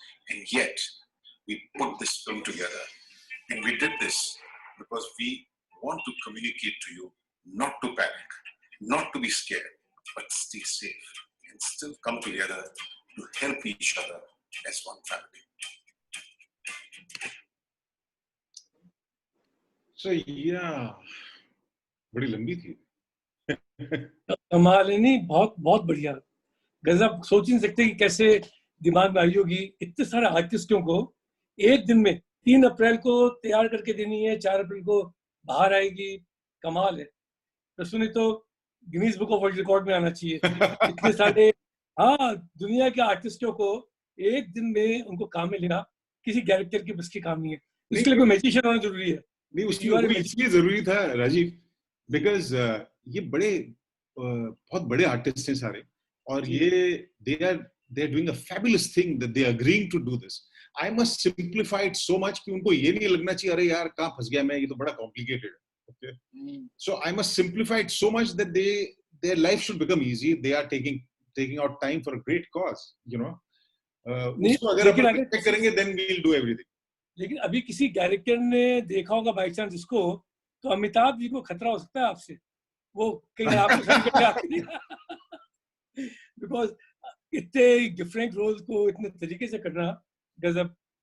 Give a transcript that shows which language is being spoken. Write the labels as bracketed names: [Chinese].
[English] And yet, we put this film together. And we did this because we want to communicate to you not to panic, not to be scared, but stay safe and still come together to help each other as one family. So yeah, [Hindi] बड़ी लंबी थी. कमाल है नहीं, बहुत बढ़िया, गजब. सोच नहीं सकते कि कैसे दिमाग में आई होगी. इतने सारे आर्टिस्टों को एक दिन में 3 अप्रैल को तैयार करके देनी है, 4 अप्रैल को बाहर आएगी. कमाल है. तो सुनी तो Guinness book of world record में आना चाहिए. इतने सारे दुनिया के आर्टिस्टों को एक दिन में उनको काम में लेना किसी डायरेक्टर की बस की काम नहीं है. इसके लिए कोई मैजिशियन होना जरूरी है. नहीं, उसकी इसलिए जरूरी था राजीव, बिकॉज ये बहुत बड़े आर्टिस्ट हैं सारे, और ये [English] they are doing a fabulous thing that they are agreeing to do this. I must simplify it so much [Hindi] कि उनको ये नहीं लगना चाहिए अरे यार कहाँ फंस गया मैं, ये तो बड़ा complicated है. [English] Okay, so I must simplify it so much that their life should become easy. They are taking out time for a great cause, you know. [Hindi] उसको अगर अपन करेंगे [English] then we'll do everything. [Hindi] लेकिन अभी किसी डायरेक्टर ने देखा होगा बाई चांस इसको, तो अमिताभ जी को खतरा हो सकता है आपसे. वो कहीं आपको समझ बिकॉज इतने डिफरेंट रोल्स को इतने तरीके से करना गजब.